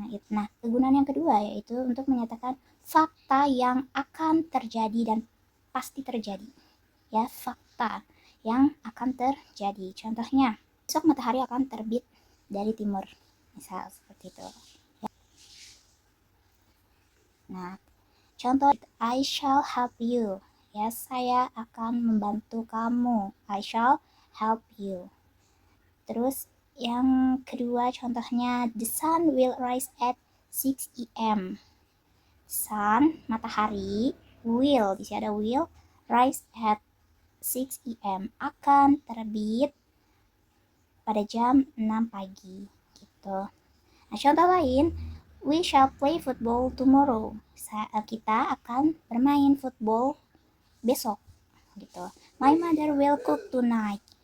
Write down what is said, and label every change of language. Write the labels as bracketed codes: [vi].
[id] Nah, kegunaan yang kedua yaitu untuk menyatakan fakta yang akan terjadi dan pasti terjadi. Ya, fakta yang akan terjadi. Contohnya, besok matahari akan terbit dari timur. Misal seperti itu. Nah, contoh, [en] I shall help you. [id] Ya, saya akan membantu kamu. [en] I shall help you. [id] Terus yang kedua contohnya, [en] the sun will rise at 6 a.m. Sun, [id] matahari, [en] will, [id] di sini ada [en] will, rise at 6 a.m. [id] akan terbit pada jam 6 pagi gitu. Nah, contoh lain, [en] we shall play football tomorrow. [id] Kita akan bermain football besok gitu. [en] My mother will cook tonight.